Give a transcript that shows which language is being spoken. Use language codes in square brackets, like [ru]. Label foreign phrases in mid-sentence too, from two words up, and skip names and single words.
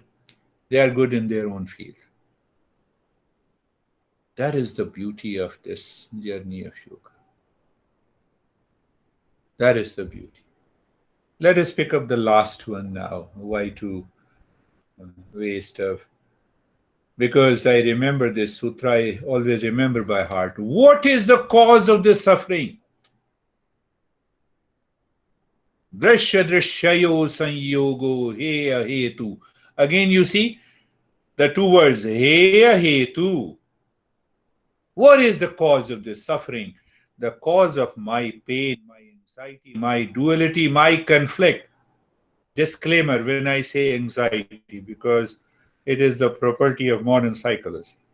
[en] They are good in their own field. That is the beauty of this journey of yoga. That is the beauty. Let us pick up the last one now. Why to waste of? Because I remember this sutra, I always remember by heart. What is the cause of this suffering? [sa] Drashya drashyayo sanyogo heya hetu. [en] Again, you see the two words, [sa] heya hetu. [en] What is the cause of this suffering? The cause of my pain, my anxiety, my duality, my conflict. Disclaimer when I say anxiety, because it is the property of modern psychology.